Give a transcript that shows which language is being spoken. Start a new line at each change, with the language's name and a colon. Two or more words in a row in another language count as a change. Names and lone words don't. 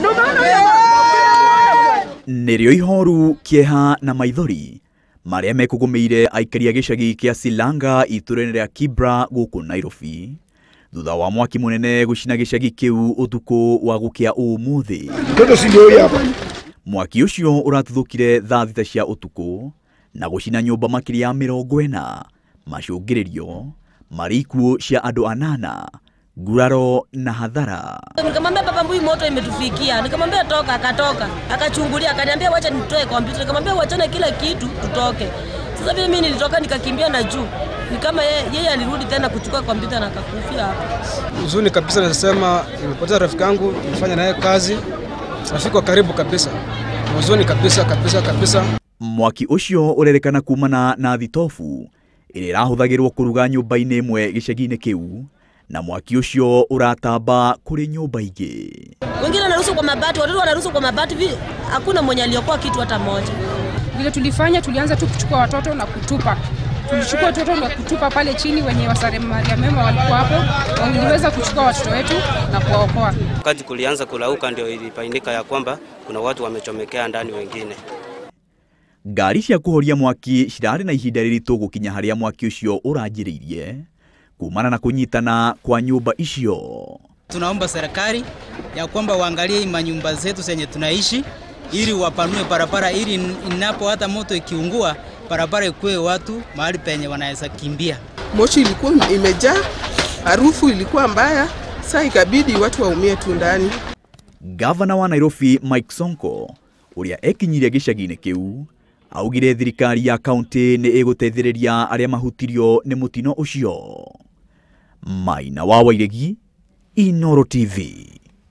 Kikuyu: Nĩrĩo ihoru kĩeha na maithori marĩa mekugumeire aikaria gĩcagi kĩa Silanga itũra-inĩ rĩa Kibra gũkũ Nairobi thutha wa mwaki mũnene gũcina gĩcagi kĩu ũtukũ wa gũkĩa ũmũthĩ. Mwaki ũcio ũratuthũkire thaa thita cia ũtukũ na gũcina nyũmba makĩria ya 40, macũngĩrĩrio marĩ ikuũ cia andũ 8, nguraro na hadhara.
Swahili: Nikamwambia baba, mbui moto imetufikia. Nikamwambia toka, akatoka. Akachungulia, akaniambia wacha nitoe kompyuta. Nikamwambia wachana kila kitu tutoke. Sasa vile mimi nilitoka nikakimbia na juu. Ni kama yeye alirudi tena kuchukua kompyuta na akakufia hapo. Huzuni kabisa, nasema nimepoteza rafiki yangu, nilifanya naye kazi. Rafiki wa karibu kabisa. Huzuni kabisa.
Kikuyu: Mwaki ũcio ũrerekana kumana na thitofu ĩrĩa ĩrahũthagĩrwo kũruga nyũmba-inĩ ĩmwe gĩcagi-inĩ kĩu, na mwaki ũcio ũratamba kũrĩ nyũmba ingĩ.
Swahili: Wengine wanaruhusu kwa mabati, watoto wanaruhusu kwa mabati, hakuna mwenye aliyokuwa kitu hata moja. Vile tulifanya, tulianza tu kuchukua watoto na kutupa. Tulichukua watoto na kutupa pale chini, wenye wasamaria mema walikuwa hapo, waliweza kuchukua watoto wetu na kuwaokoa. Wakati kulianza kulauka ndio ilibainika ya kwamba kuna watu wamechomekea ndani wengine.
Kikuyu: Ngari cia kũhoria mwaki cirarĩ na ihinda rĩritũ gũkinya harĩa mwaki ũcio ũranjĩrĩirie kumana na kunyitana kwa nyumba icio.
Swahili: Tunaomba serikali ya kwamba waangalie manyumba zetu zenye tunaishi ili wapanue barabara, ili inapo hata moto ikiungua barabara ikuwe watu mahali penye wanaweza kimbia. Moshi ilikuwa imejaa, harufu ilikuwa mbaya, sasa ikabidi watu waumie tu ndani.
Kikuyu: Gavana wa Nairobi Mike Sonko ũrĩa ekinyirie gĩcagi-inĩ kĩu augire thirikari ya kaunti nĩ ĩgũteithĩrĩria arĩa mahutirio nĩ mũtino ũcio. Maina wa Wairegi, Inooro TV.